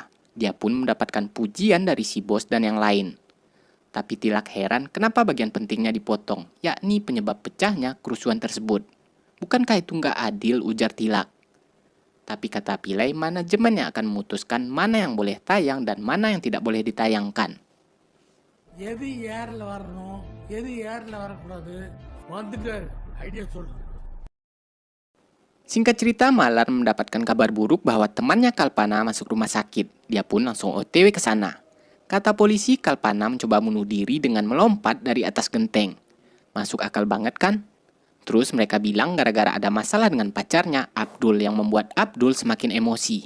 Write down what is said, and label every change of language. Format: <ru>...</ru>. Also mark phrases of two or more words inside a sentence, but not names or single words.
<id>Dia pun mendapatkan pujian dari si bos dan yang lain. Tapi Tilak heran kenapa bagian pentingnya dipotong, yakni penyebab pecahnya kerusuhan tersebut. Bukankah itu nggak adil, ujar Tilak. Tapi kata Pilai, manajemen yang akan memutuskan mana yang boleh tayang dan mana yang tidak boleh ditayangkan.</id> <ta>எது யாரில் வரணும் எது யாரில் வரக்கூடாது வந்துட்டார் ஐடியா சொல்றேன்.</ta> <id>Singkat cerita, Malar mendapatkan kabar buruk bahwa temannya Kalpana masuk rumah sakit. Dia pun langsung OTW ke sana. Kata polisi, Kalpana mencoba bunuh diri dengan melompat dari atas genteng. Masuk akal banget kan? Terus mereka bilang gara-gara ada masalah dengan pacarnya, Abdul, yang membuat Abdul semakin emosi.</id>